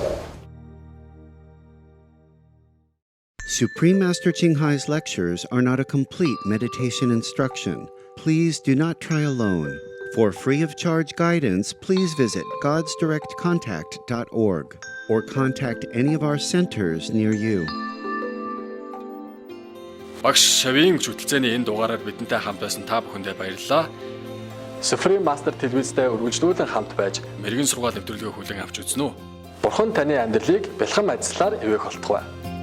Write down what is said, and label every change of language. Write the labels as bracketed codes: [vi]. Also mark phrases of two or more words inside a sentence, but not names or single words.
[en] Supreme Master 칭하이's lectures are not a complete meditation instruction. Please do not try alone. For free of charge guidance, please visit godsdirectcontact.org or contact any of our centers near you. [mn] Багш Шавийн хөтөлцөөний энэ дугаараар бидэнтэй хамт байсан та бүхэндээ баярлалаа. Supreme Master телевизтэй үргэлжлүүлэн хамт байж мэрэгэн сургаал нэвтрүүлгээ хүлээн авч үзнэ үү? Бурхан таны амьдралыг бэлхэн ажиллаар эвээх болтугай.